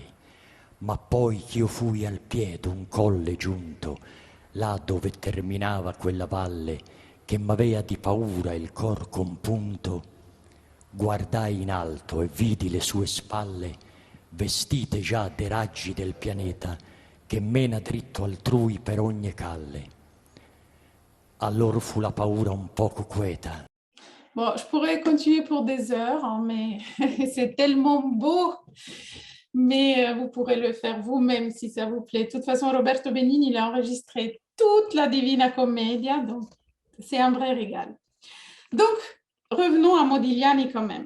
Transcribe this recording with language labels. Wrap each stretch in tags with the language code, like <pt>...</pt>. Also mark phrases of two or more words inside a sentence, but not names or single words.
<it>Ma poi ch'io fui al piè d'un colle giunto, là dove terminava quella valle che m'avea di paura il cor compunto, guardai in alto e vidi le sue spalle vestite già de raggi del pianeta che mena dritto altrui per ogni calle. Alors fu la paura un poco queta.</it> <fr>Bon, je pourrais continuer pour des heures, hein, mais c'est tellement beau. Mais vous pourrez le faire vous-même si ça vous plaît. De toute façon, Roberto Benigni, il a enregistré toute la Divina Commedia, donc c'est un vrai régal. Donc, revenons à Modigliani quand même.</fr>